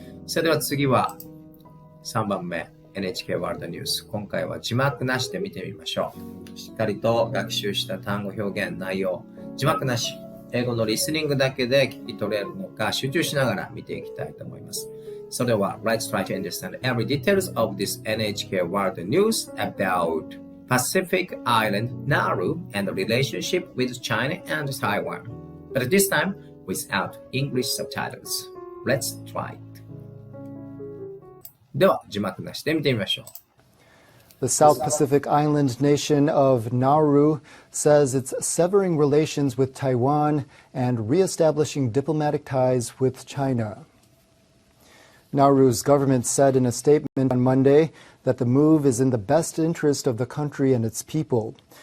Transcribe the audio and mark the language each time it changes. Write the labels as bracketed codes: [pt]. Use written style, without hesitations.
[ja] それでは次は3番目 NHK ワールドニュース。今回は字幕なしで見てみましょう。しっかりと学習した単語表現内容、字幕なし、英語のリスニングだけで聞き取れるのか集中しながら見ていきたいと思います。それでは [en] Let's try to understand every details of this NHK World News about Pacific Island Nauru and the relationship with China and Taiwan. But this time without English subtitles. Let's try it. [ja] では字幕なしで見てみましょう。 [en] The South Pacific island nation of Nauru says it's severing relations with Taiwan and reestablishing diplomatic ties with China. Nauru's government said in a statement on Monday that the move is in the best interest of the country and its people.